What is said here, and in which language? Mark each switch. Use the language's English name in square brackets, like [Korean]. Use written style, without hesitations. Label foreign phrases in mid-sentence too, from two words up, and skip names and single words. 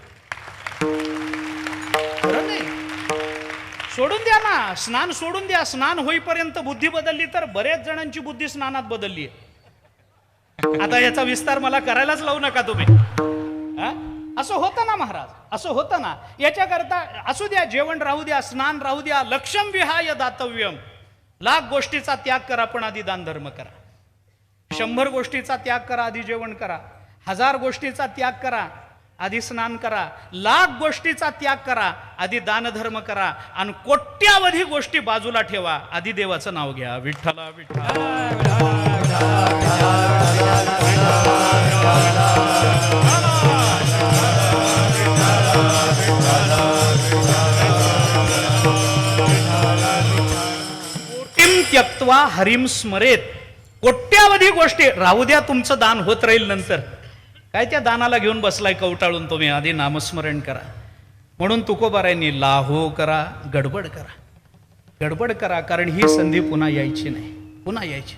[Marathi] खरं नाही, सोडून द्या ना, स्नान सोडून द्या. स्नान होईपर्यंत बुद्धी बदलली तर बऱ्याच जणांची बुद्धी स्नानात बदलली आहे. आता याचा विस्तार मला करायलाच लावू नका तुम्ही. असं होतं ना महाराज, असं होतं ना. याच्याकरता असू द्या, जेवण राहू द्या, स्नान राहू द्या. [Sanskrit] लक्ष्यम विहाय दातव्यम, [Marathi] 1,00,000 गोष्टीचा त्याग करा, पण आधी दान धर्म करा. 100 गोष्टीचा त्याग करा, आधी जेवण करा. 1000 गोष्टीचा त्याग करा, आधी स्नान करा. 1,00,000 गोष्टीचा त्याग करा, आधी दान धर्म करा. आणि कोट्यावधी गोष्टी बाजूला ठेवा, आधी देवाचं नाव घ्या. विठ्ठला विठ्ठला. [Sanskrit] त्यक्त्वा हरिम स्मरेत. [Marathi] कोट्यावधी गोष्टी राहू द्या, तुमचं दान होत राहील नंतर. काय त्या दानाला घेऊन बसलाय कवटाळून तुम्ही? आधी नामस्मरण करा. म्हणून तुकोबारायांनी लाहो करा, गडबड करा, गडबड करा, कारण ही संधी पुन्हा यायची नाही, पुन्हा यायची.